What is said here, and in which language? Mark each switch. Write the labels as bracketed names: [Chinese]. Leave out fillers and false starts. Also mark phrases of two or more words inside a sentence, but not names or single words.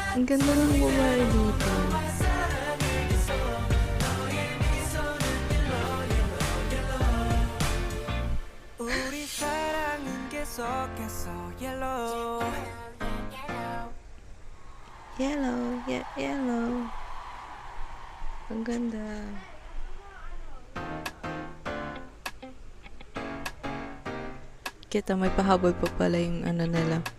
[Filipino] ganda ng babae dito. [Korean] 우리 사랑은 계속해서 yellow. [English] Yellow, yellow. [Filipino] Ang ganda. Kita, may pahabol pa pala yung ano nila.